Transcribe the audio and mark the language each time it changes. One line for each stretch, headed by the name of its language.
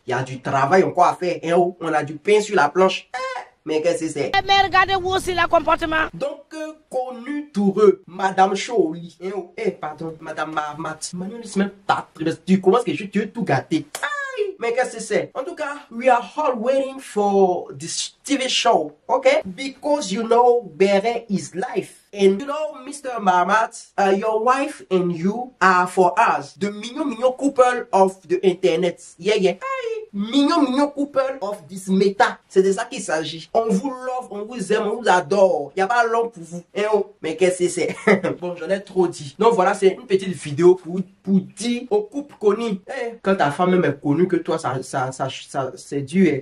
French: Il y a du travail encore à faire. Hein, oh, on a du pain sur la planche. Mais qu'est-ce que c'est? Mais regardez-vous aussi le comportement. Donc, Kony Touré, Madame Choli, pardon, Madame Marmat, Manuel Smith, tu commences que tu veux tout gâter. Aïe, mais qu'est-ce que c'est? En tout cas,
English: we are all waiting for this TV show, okay? Because you know, Bere is life. And you know, Mr. Mahamat, your wife and you are for us the mignon couple of the internet. Yeah. Mignon couple of this meta.
French: C'est de ça qu'il s'agit. On vous love, on vous aime, on vous adore. Il n'y a pas l'homme pour vous. Mais qu'est-ce que c'est? Bon, j'en ai trop dit. Donc voilà, c'est une petite vidéo pour dire au couple connu. Quand ta femme même est connue que toi, ça c'est dur.